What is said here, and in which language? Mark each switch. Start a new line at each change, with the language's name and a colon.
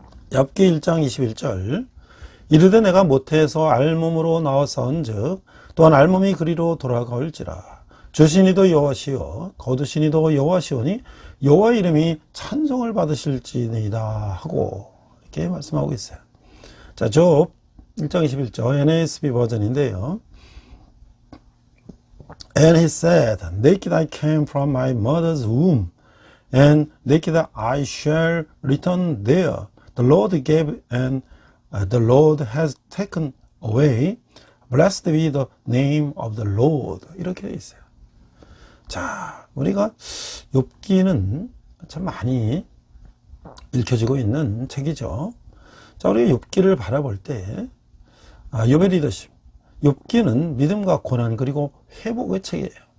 Korean: 욥기 1장 21절, 이르되 내가 모태에서 알몸으로 나왔사온즉 또한 알몸이 그리로 돌아가올지라. 주시니도 여호와시요 거두시니도 여호와시오니 여호와 이름이 찬송을 받으실지니이다 하고 이렇게 말씀하고 있어요. 자, 욥 1장 21절 NASB 버전인데요.
English: And he said, naked I came from my mother's womb, and naked I shall return there. The Lord gave, and the Lord has taken away. Blessed be the name of the Lord.
Korean: 이렇게 되어 있어요. 자, 우리가 욥기는 참 많이 읽혀지고 있는 책이죠. 자, 우리가 욥기를 바라볼 때 욥의 리더십, 욥기는 믿음과 고난 그리고 회복의 책이에요.